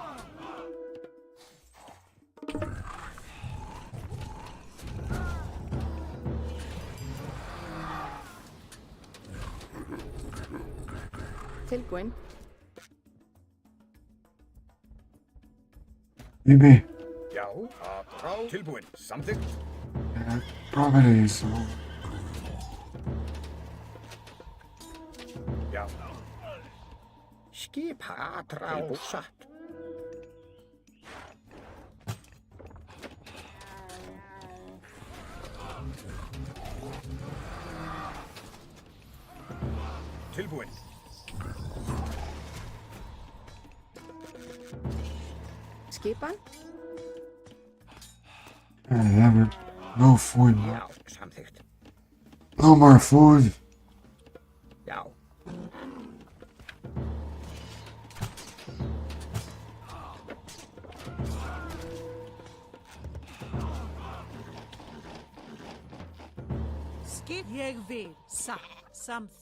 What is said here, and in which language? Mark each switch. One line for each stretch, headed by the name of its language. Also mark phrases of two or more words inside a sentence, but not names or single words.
Icelandic: Tilbúin.
English: Maybe.
Icelandic: Já. Tilbúin. Samþykkt.
English: Probably so.
Icelandic: Já. Skipa. Atrás. Satt. Tilbúin. Skipan.
English: I have no food.
Icelandic: Já. Samþykkt.
English: No more food.
Icelandic: Já. Skip. Ég vil. Samþykkt.